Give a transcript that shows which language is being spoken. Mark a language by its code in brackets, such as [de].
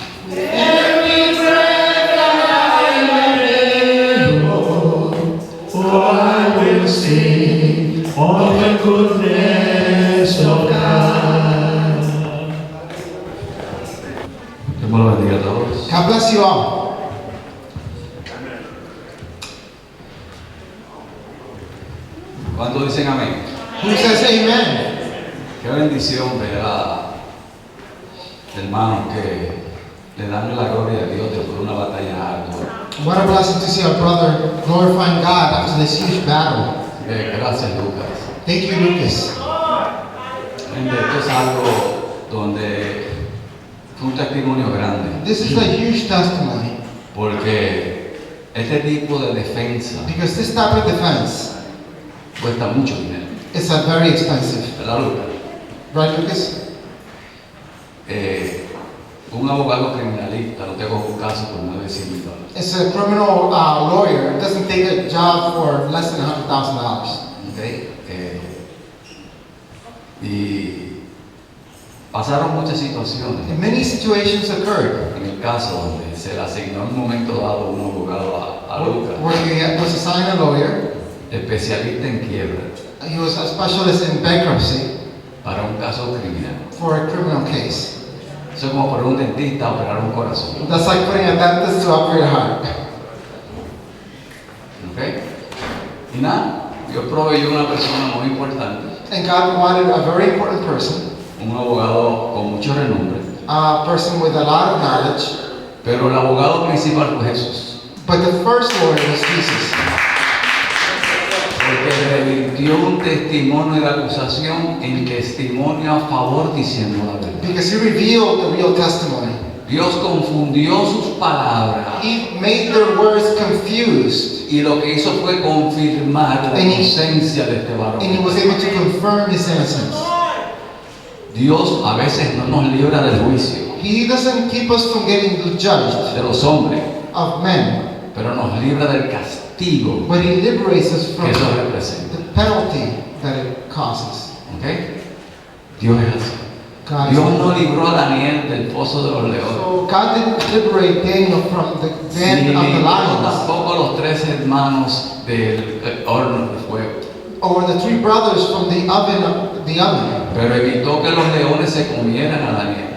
[en] Every breath that I am able, oh, I will sing all the goodness of God. [es] Dios los bendiga a todos. [en] God bless you all. [es] ¿Cuántos dicen amén? [en] Who says amen? [es] Qué bendición ver a hermanos que le dan la gloria a Dios después de una batalla ardua. [en] What a blessing to see our brother glorifying God after this huge battle. [es] Gracias, Lucas. [en] Thank you, Lucas. [es] Esto es algo donde fue un testimonio grande, [en] This is a huge testimony [es] porque este tipo de defensa [en] because this type of defense [es] cuesta mucho dinero. [en] It's very expensive. [es] ¿Verdad, Lucas? [en] Right, Lucas? [es] Un abogado criminalista no te coge un caso por más de $100,000. [en] It's a criminal lawyer. It doesn't take a job for less than $100,000. ¿Okay? [es] Y pasaron muchas situaciones. [en] And many situations occurred [es] En el caso donde se le asignó en un momento dado un abogado a Lucas, [en] where he was assigned a lawyer. [es] especialista en quiebra, [en] He was a specialist in bankruptcy [es] para un caso criminal. [en] for a criminal case. [es] Eso es como para un dentista a operar un corazón. [en] That's like putting a dentist to operate a heart. ¿Ok? [es] Y nada, Dios proveyó una persona muy importante, [en] And God wanted a very important person, [es] un abogado con mucho renombre, [en] a person with a lot of knowledge. [es] pero el abogado principal fue Jesús, [en] But the first lawyer was Jesus. [es] porque revirtió un testimonio de acusación en testimonio a favor diciendo la verdad. [en] Because he revealed the real testimony. [es] Dios confundió sus palabras [en] He made their words confused. [es] y lo que hizo fue confirmar la [en] And he- [es] inocencia de este varón. [en] And he was able to confirm his innocence. [es] Dios a veces no nos libra del juicio [en] He doesn't keep us from getting judged [es] de los hombres, [en] of men, [es] pero nos libra del castigo [en] but he liberates us from [es] que eso representa. [en] the penalty that it causes. [es] ¿Ok? Dios es así. [en] God is- [es] Dios no libró a Daniel del pozo de los leones. [en] So God didn't liberate Daniel from the den [es] Ni [en] of the [es] libró [en] lions, [es] tampoco a los 3 hermanos del horno de fuego. [en] or the 3 brothers from the oven. [es] Pero evitó que los leones se comieran a Daniel.